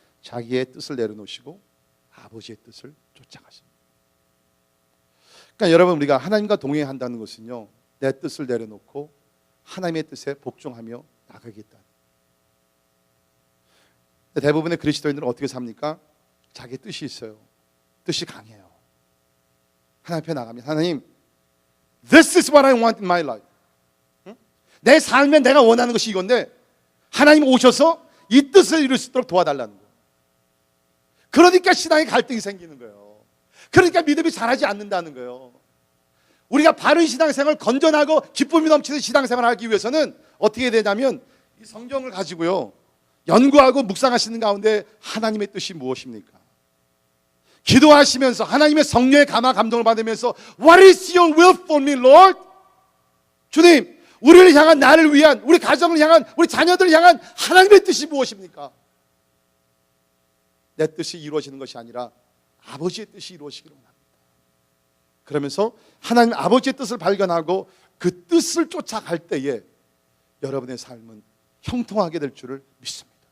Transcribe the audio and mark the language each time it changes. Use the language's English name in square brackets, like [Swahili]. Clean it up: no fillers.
[Korean] 자기의 뜻을 내려놓으시고 아버지의 뜻을 쫓아가십니다. 그러니까 여러분, 우리가 하나님과 동행한다는 것은요, 내 뜻을 내려놓고 하나님의 뜻에 복종하며 나가겠다. 대부분의 그리스도인들은 어떻게 삽니까? 자기 뜻이 있어요. 뜻이 강해요. 하나님 앞에 나가면 하나님, [English] This is what I want in my life. [Korean] 내 삶에 내가 원하는 것이 이건데 하나님 오셔서 이 뜻을 이룰 수 있도록 도와달라는 거예요. 그러니까 신앙의 갈등이 생기는 거예요. 그러니까 믿음이 자라지 않는다는 거예요. 우리가 바른 신앙생활, 건전하고 기쁨이 넘치는 신앙생활을 하기 위해서는 어떻게 해야 되냐면 이 성경을 가지고요, 연구하고 묵상하시는 가운데 하나님의 뜻이 무엇입니까? 기도하시면서 하나님의 성령의 감화 감동을 받으면서 [English] What is your will for me, Lord? [Korean] 주님, 우리를 향한, 나를 위한, 우리 가정을 향한, 우리 자녀들을 향한 하나님의 뜻이 무엇입니까? 내 뜻이 이루어지는 것이 아니라 아버지의 뜻이 이루어지기를 원합니다. 그러면서 하나님 아버지의 뜻을 발견하고 그 뜻을 쫓아갈 때에 여러분의 삶은 형통하게 될 줄을 믿습니다.